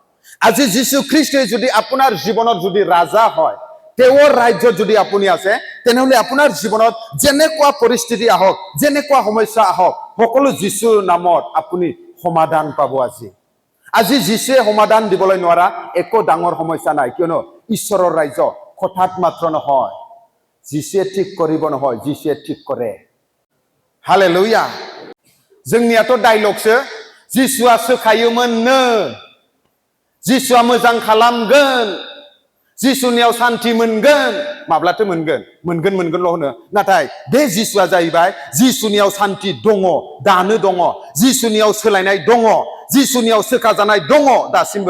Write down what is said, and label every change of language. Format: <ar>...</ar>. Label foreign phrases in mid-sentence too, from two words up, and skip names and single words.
<as>আজি যীশু খ্ৰীষ্টই যদি আপোনাৰ জীৱনত যদি ৰাজা হয়, তেওঁৰ ৰাজ্যত যদি আপুনি আছে, তেনেহলে আপোনাৰ জীৱনত যেনেকুৱা পৰিস্থিতি আহক, যেনেকুৱা সমস্যা আহক, সকলো যীশুৰ নামত আপুনি সমাধান পাব আজি। আজি যীশুৱে সমাধান দিবলৈ নোৱাৰা একো ডাঙৰ সমস্যা নাই, কিয়নো ঈশ্বৰৰ ৰাজ্য কথাত মাত্ৰ নহয়, যীশুৱে ঠিক কৰিব নহয়, যীশুৱে ঠিক কৰে। হালেলুয়া।</as> <brx>जोंनियाथ' डायलगसो, जिसुआ सोखायोमोननो, जिसुआ मोजां खालामगोन, जिसुनियाव शान्ति मोनगोन। माब्लाथो मोनगोन? मोनगोनल' होनो। नाथाय बे जिसुआ जाहैबाय जिसुनियाव शान्ति दङ, दानो दङ, जिसुनियाव सोलायनाय दङ, जिसुनियाव सोखाजानाय दङ दासिमबो।</brx>